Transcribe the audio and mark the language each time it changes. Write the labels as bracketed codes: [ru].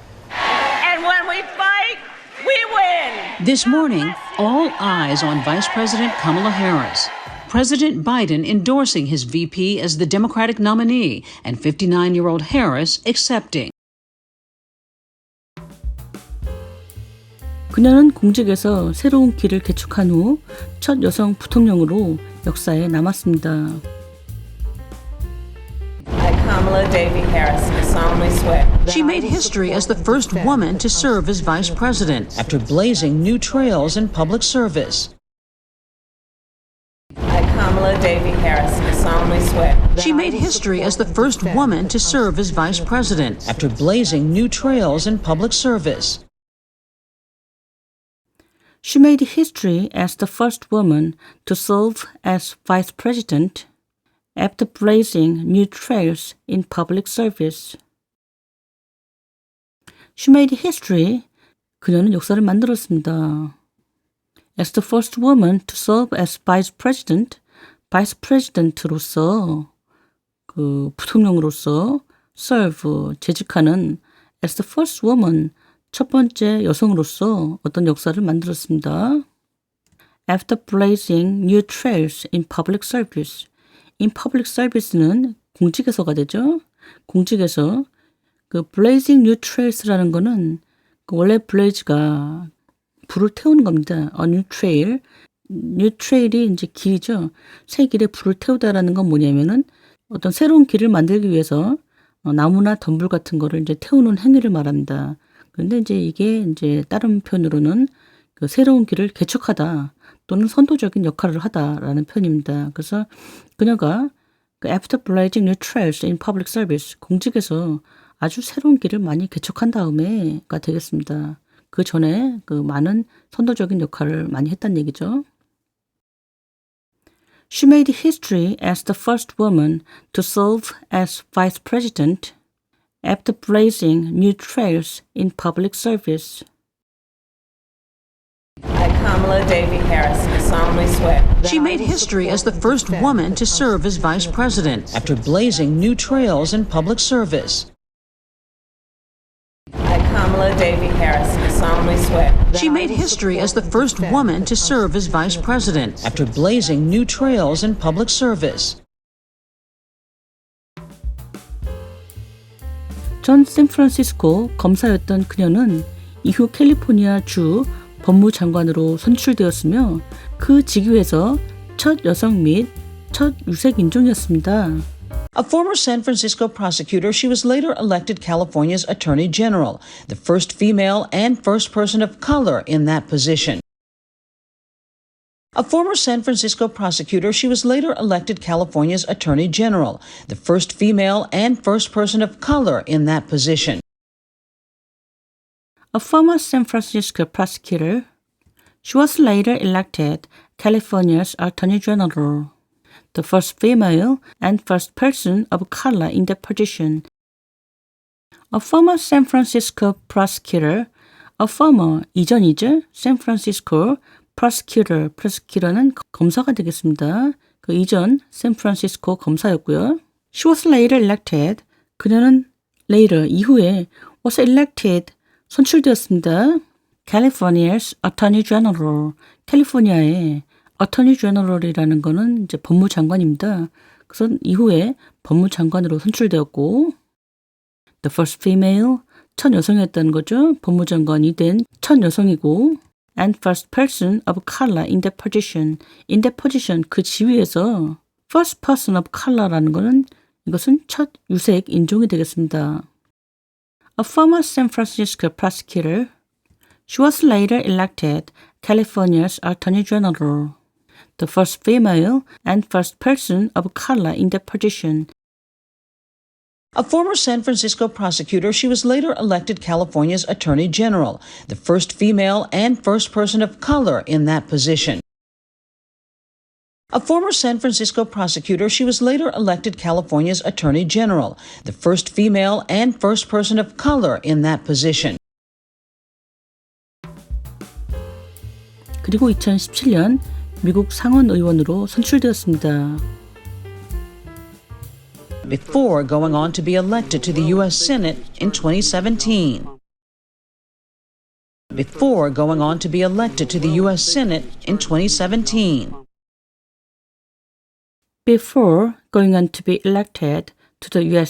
[en] And when we fight, we win. This morning, all eyes on Vice President Kamala Harris. President Biden endorsing his VP as the Democratic nominee, and 59-year-old Harris accepting. [ko] 그녀는 공직에서 새로운 길을 개척한 후 첫 여성 부통령으로 역사에 남았습니다. [en] I, Kamala Davy Harris, do solemnly swear. She made history as the first woman to serve as vice president after blazing new trails in public service. I, Kamala Davy Harris, do solemnly swear. She made history as the first woman to serve as vice president after blazing new trails in public service. She made history as the first woman to serve as vice president after blazing new trails in public service. She made history. [ko] 그녀는 역사를 만들었습니다. [en] As the first woman to serve as vice president, vice president로서 [ko] 그 부통령으로서 [en] serve [ko] 재직하는 [en] as the first woman [ko] 첫 번째 여성으로서 어떤 역사를 만들었습니다. [en] After blazing new trails in public service. In public service [ko] 는 공직에서가 되죠. 공직에서 그 [en] blazing new trails [ko] 라는 거는 그 원래 blaze가 불을 태우는 겁니다. [en] new trail. new trail [ko] 이 이제 길이죠. 새 길에 불을 태우다라는 건 뭐냐면은 어떤 새로운 길을 만들기 위해서 나무나 덤불 같은 거를 이제 태우는 행위를 말합니다. 그런데 이제 이게 이제 다른 표현으로는 그 새로운 길을 개척하다 또는 선도적인 역할을 하다라는 표현입니다. 그래서 그녀가 [en] After blazing new trails in public service, [ko] 공직에서 아주 새로운 길을 많이 개척한 다음에가 되겠습니다. 그 전에 그 많은 선도적인 역할을 많이 했다는 얘기죠. [en] She made history as the first woman to serve as vice president after blazing new trails in public service. I, Kamala Devi Harris, do solemnly swear. She made history as the first woman to serve as vice president after blazing new trails in public service. I, Kamala Devi Harris, do solemnly swear. She made history as the first woman to serve as vice president after blazing new trails in public service. [ko] 전 샌프란시스코 검사였던 그녀는 이후 캘리포니아 주 법무장관으로 선출되었으며 그 직위에서 첫 여성 및 첫 유색 인종이었습니다. [en] A former San Francisco prosecutor, she was later elected California's Attorney General, the first female and first person of color in that position. A former San Francisco prosecutor, she was later elected California's Attorney General, the first female and first person of color in that position. A former San Francisco prosecutor, she was later elected California's Attorney General, the first female and first person of color in that position. A former San Francisco prosecutor, a former [ko] 이전이죠. [en] San Francisco prosecutor, prosecutor는 [ko] 검사가 되겠습니다. 그 이전 샌프란시스코 검사였고요. [en] She was later elected. [ko] 그녀는 later 이후에 [en] was elected [ko] 선출되었습니다. California's Attorney General, 캘리포니아의 Attorney General이라는 거는 이제 법무장관입니다. 그래서 이후에 법무장관으로 선출되었고, [en] the first female, [ko] 첫 여성이었다는 거죠. 법무장관이 된 첫 여성이고, [en] and first person of color in that position, in that position [ko] 그 지위에서 [en] first person of color [ko] 라는 거는 이것은 첫 유색 인종이 되겠습니다. [en] A former San Francisco prosecutor, she was later elected California's Attorney General, the first female and first person of color in that position. A former San Francisco prosecutor, she was later elected California's Attorney General, the first female and first person of color in that position. A former San Francisco prosecutor, she was later elected California's Attorney General, the first female and first person of color in that position. [ko] 그리고 2017년 미국 상원 의원으로 선출되었습니다. [en] Before going on to be elected to the U.S. Senate in 2017. Before going on to be elected to the U.S. Senate in 2017. Before going on to be elected to the U.S.